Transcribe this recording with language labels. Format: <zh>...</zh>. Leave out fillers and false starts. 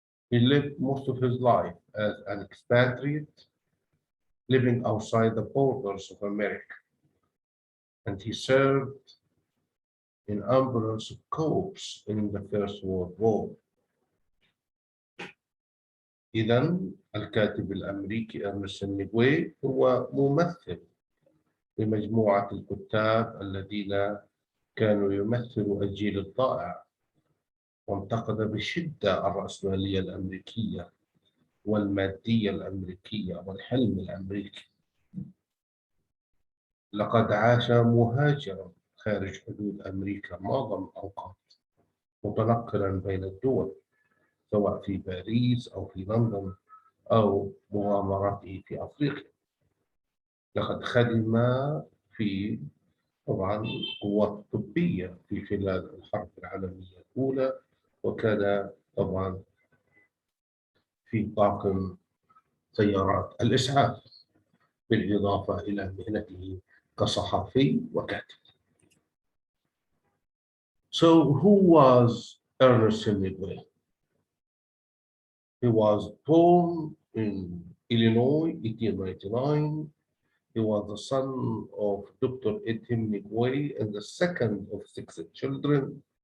<en>He lived most of his life as an expatriate, living outside the borders of America. And he served in ambulance corps in the First World War.</en> <ar>إذا الكاتب الأمريكي إرنست هيمنغواي هو ممثل لمجموعة الكتاب الذين كانوا يمثلوا الجيل الضائع، وانتقد بشدة الرأسمالية الأمريكية والمادية الأمريكية والحلم الأمريكي. لقد عاش مهاجرا خارج حدود أمريكا معظم الأوقات، متنقلا بين الدول، سواء في باريس أو في لندن أو مغامراته في أفريقيا. لقد خدم في طبعا قوات طبية في خلال الحرب العالمية الأولى، وكان طبعا في طاقم سيارات الإسعاف، بالإضافة إلى مهنته كصحفي وكاتب.</ar> <en>So who was Ernest Hemingway? He was born in Illinois, 1899. He was the son of Dr. Ed Hemingway and the second of 6 children.</en>